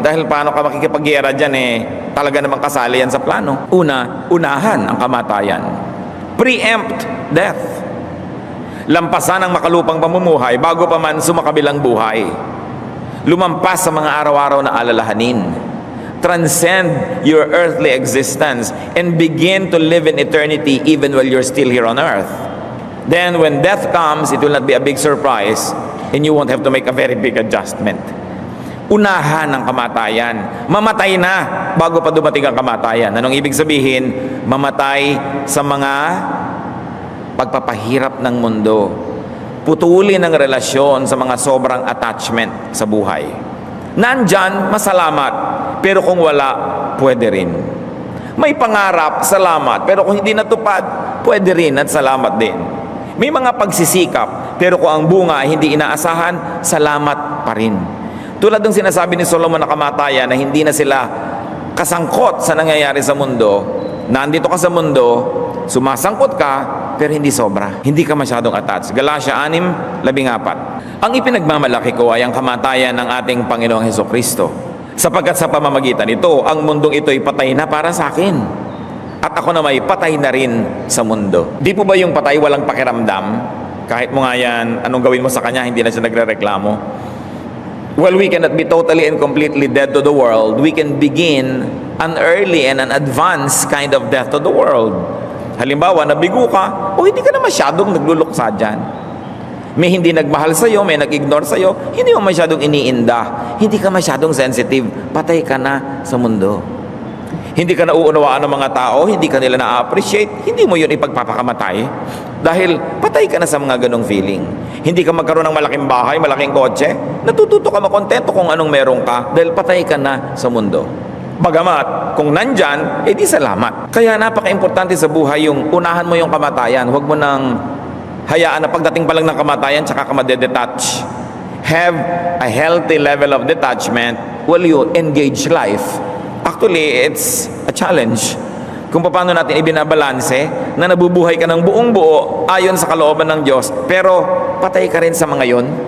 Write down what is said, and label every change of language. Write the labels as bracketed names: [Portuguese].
[Filipino] Dahil paano ka makikipagyera dyan talaga namang kasali yan sa plano. Unahan ang kamatayan. [English] Preempt death. [Filipino] Lampasan ang makalupang pamumuhay bago pa man sumakabilang buhay. Lumampas sa mga araw-araw na alalahanin. [English] Transcend your earthly existence and begin to live in eternity even while you're still here on earth. Then when death comes, it will not be a big surprise and you won't have to make a very big adjustment. [Filipino] Unahan ang kamatayan. Mamatay na bago pa dumating ang kamatayan. Anong ibig sabihin? Mamatay sa mga pagpapahirap ng mundo. Putulin ang relasyon sa mga sobrang attachment sa buhay. Nandyan, masalamat. Pero kung wala, pwede rin. May pangarap, salamat. Pero kung hindi natupad, pwede rin at salamat din. May mga pagsisikap, pero kung ang bunga ay hindi inaasahan, salamat pa rin. Tulad ng sinasabi ni Solomon na kamatayan na hindi na sila kasangkot sa nangyayari sa mundo. Nandito ka sa mundo, sumasangkot ka, pero hindi sobra. Hindi ka masyadong attached. Galatia 6:14. Ang ipinagmamalaki ko ay ang kamatayan ng ating Panginoong Hesukristo. Sapagkat sa pamamagitan ito, ang mundong ito'y patay na para sa akin. At ako na may patay na rin sa mundo. Di po ba yung patay walang pakiramdam? Kahit mo nga yan, anong gawin mo sa kanya, hindi na siya nagre-reklamo. [English] Well, we cannot be totally and completely dead to the world. We can begin an early and an advanced kind of death to the world. [Filipino] Halimbawa, nabigo ka, o hindi ka na masyadong nagluluksa dyan. May hindi nagmahal sa'yo, may nag-ignore sa'yo, hindi mo masyadong iniinda. Hindi ka masyadong sensitive. Patay ka na sa mundo. Hindi ka nauunawaan ng mga tao, hindi ka nila na-appreciate, hindi mo yun ipagpapakamatay. Dahil patay ka na sa mga ganong feeling. Hindi ka magkaroon ng malaking bahay, malaking kotse, natututo ka makontento kung anong meron ka dahil patay ka na sa mundo. Bagamat, kung nandyan, di salamat. Kaya napaka-importante sa buhay yung unahan mo yung kamatayan. Huwag mo nang hayaan na pagdating pa lang ng kamatayan, tsaka ka madedetach. [English] Have a healthy level of detachment while you engage life. Actually, it's a challenge. [Filipino] Kung paano natin ibinabalanse na nabubuhay ka ng buong buo ayon sa kalooban ng Diyos, pero patay ka rin sa mga yon.